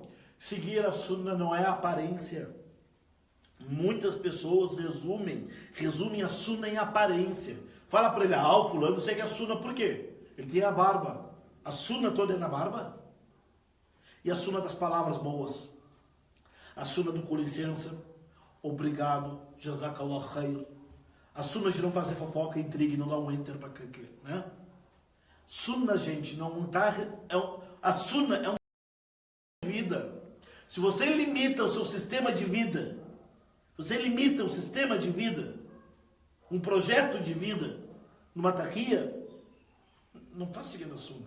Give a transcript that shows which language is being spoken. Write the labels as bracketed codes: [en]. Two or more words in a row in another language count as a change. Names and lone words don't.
[pt] Seguir a sunna não é aparência. Muitas pessoas resumem a sunna em aparência. Fala para ele, o fulano segue a sunna, por quê? Ele tem a barba. A sunna toda é na barba? E a sunna das palavras boas? A sunna do com licença, obrigado, [ar] جزاك الله خير. [pt] A sunna de não fazer fofoca, intriga e não dar um enter para né? Sunna, gente, não tá... a sunna é uma vida. Se você limita o seu sistema de vida, um projeto de vida, numa tahiyya, não está seguindo a sunna.